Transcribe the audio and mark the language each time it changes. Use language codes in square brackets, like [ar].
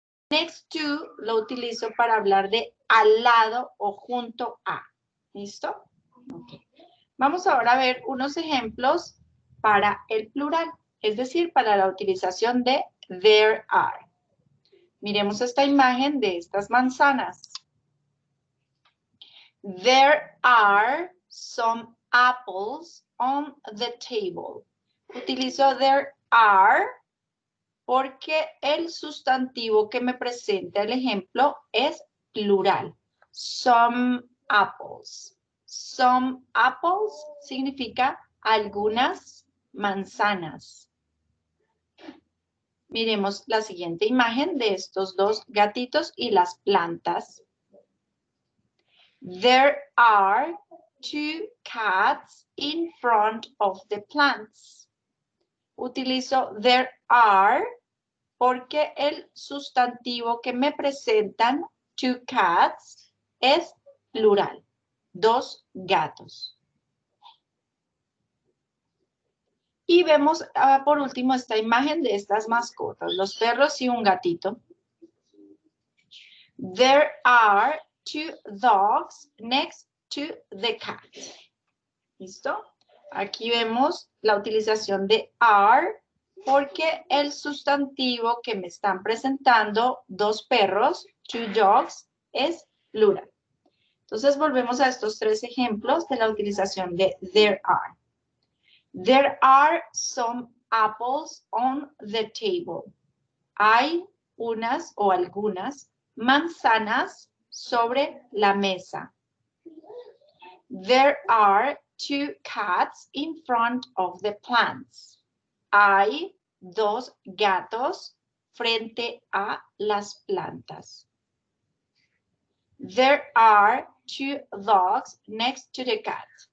[en] Next to [es] lo utilizo para hablar de al lado o junto a. ¿Listo? Okay. Vamos ahora a ver unos ejemplos para el plural, es decir, para la utilización de [en] there are. [es] Miremos esta imagen de estas manzanas. [en] There are some apples on the table. [es] Utilizo [en] there are [es] porque el sustantivo que me presenta el ejemplo es plural. [en] Some apples. Some apples [es] significa algunas manzanas. Miremos la siguiente imagen de estos dos gatitos y las plantas. [en] There are two cats in front of the plants. [es] Utilizo [en] there are [es] porque el sustantivo que me presentan, [en] two cats, [es] es plural. Dos gatos. Y vemos por último esta imagen de estas mascotas, los perros y un gatito. [en] There are two dogs next to the cat. [es] ¿Listo? Aquí vemos la utilización de are porque el sustantivo que me están presentando, dos perros, [en] two dogs, [es] es plural. Entonces volvemos a estos tres ejemplos de la utilización de [en] there are. There are some apples on the table. [es] Hay unas o algunas manzanas sobre la mesa. [en] There are two cats in front of the plants. [es] Hay dos gatos frente a las plantas. [en] There are two dogs next to the cat.